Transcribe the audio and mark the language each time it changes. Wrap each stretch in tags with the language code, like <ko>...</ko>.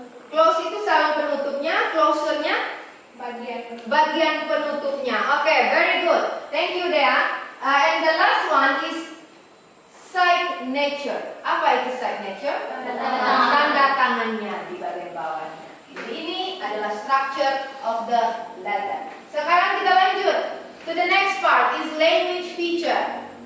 <id>Close itu salam penutupnya, closure-nya bagian penutupnya.</id> <en>Oke, very good. Thank you Dea. And the last one is signature.</en> <id>Apa itu signature? Tanda tangannya di bagian bawahnya. Jadi ini adalah</id> <en>structure of the letter.</en> <id>Sekarang kita lanjut</id> <en>to the next part is language feature.</en>